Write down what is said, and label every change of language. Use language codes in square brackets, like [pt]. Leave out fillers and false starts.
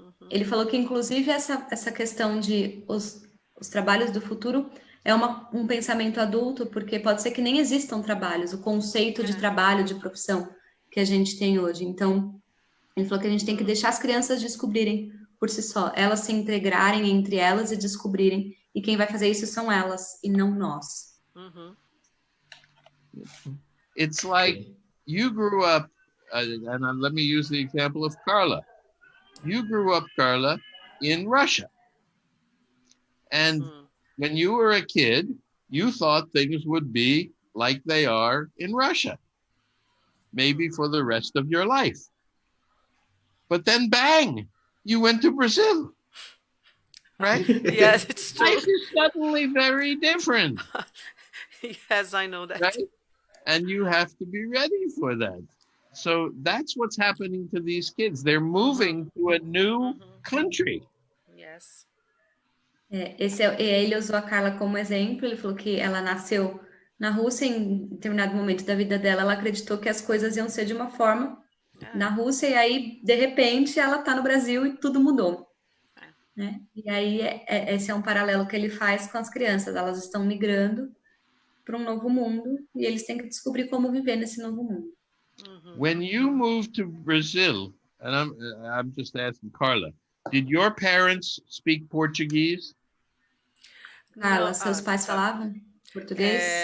[pt] Ele falou que, inclusive, essa questão de os trabalhos do futuro é um pensamento adulto, porque pode ser que nem existam trabalhos, o conceito de trabalho, de profissão que a gente tem hoje. Então, ele falou que a gente tem que deixar as crianças descobrirem por si só, elas se integrarem entre elas e descobrirem, e quem vai fazer isso são elas, e não nós. [en] It's like you grew up, and let me use the example of Carla. You grew up, Carla, in Russia. And when you were a kid, you thought things would be like they are in Russia, maybe for the rest of your life. But then, bang, you went to Brazil, right? Yes, it's true. Life is suddenly very different. Yes, I know that. Right? And you have to be ready for that. So that's what's happening to these kids. They're moving to a new country. Yes. [pt] Ele usou a Carla como exemplo. Ele falou que ela nasceu na Rússia. Em determinado momento da vida dela, ela acreditou que as coisas iam ser de uma forma na Rússia, e aí, de repente, ela está no Brasil e tudo mudou. Né? E aí, esse é um paralelo que ele faz com as crianças. Elas estão migrando para um novo mundo e eles têm que descobrir como viver nesse novo mundo. [en] When you moved to Brazil, and I'm just asking Carla, did your parents speak Portuguese? [pt] Carla, seus pais falavam português?